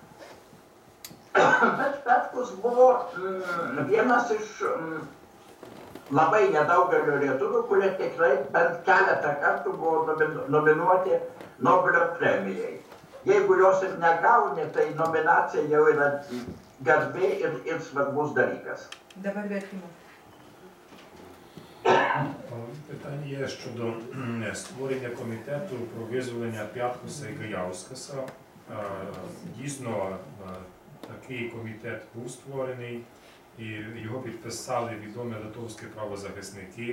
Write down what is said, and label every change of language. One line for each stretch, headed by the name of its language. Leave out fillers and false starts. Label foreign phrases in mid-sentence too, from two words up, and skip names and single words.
Lithuanian: Bet Petkus buvo vienas iš labai nedaugelio lietuvių, kurie tikrai bent keletą kartų buvo nominuoti Nobelio premijai. Jeigu jos ir negauni, tai nominacija jau yra garbė ir svarbus dalykas. Dabar vertimas.
Ukrainian: Питання є щодо створення комітету про визволення П'яткуса і Гаявскаса. Дійсно, такий комітет був створений, і його підписали відомі литовські правозахисники.